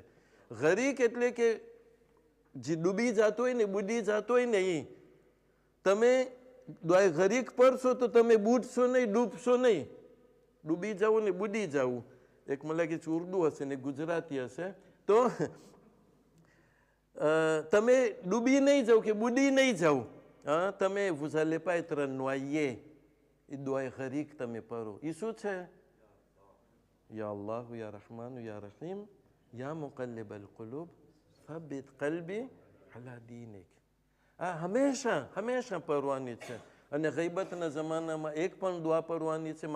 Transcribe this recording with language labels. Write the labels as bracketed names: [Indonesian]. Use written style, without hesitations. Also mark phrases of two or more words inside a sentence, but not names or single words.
[Gujarati] ગરીક એટલે કે જે ડૂબી જતો હોય ને, બુડી જતો હોય ને, એ તમે દુઆ ગરીક પડશો તો તમે બૂડશો નહીં, ડૂબશો નહીં. ડૂબી જવું ને બુડી જવું, એક મને લાગે છે ઉર્દુ હશે ને ગુજરાતી હશે. તો તમે ડૂબી નહીં જાવ કે બુડી નહીં જાવ, તમે [French] vous allez pas être noyé. [Gujarati] એ દુઆ ગરીક તમે પઢો. એ શું છે? [Arabic] يا الله يا رحمان يا رحيم يا مقلب القلوب ثبت قلبي على دينك. [Gujarati] આ હંમેશા પડવાની છે. અને ગઈબતના જમાનામાં એક પણ દુઆ પડવાની છે.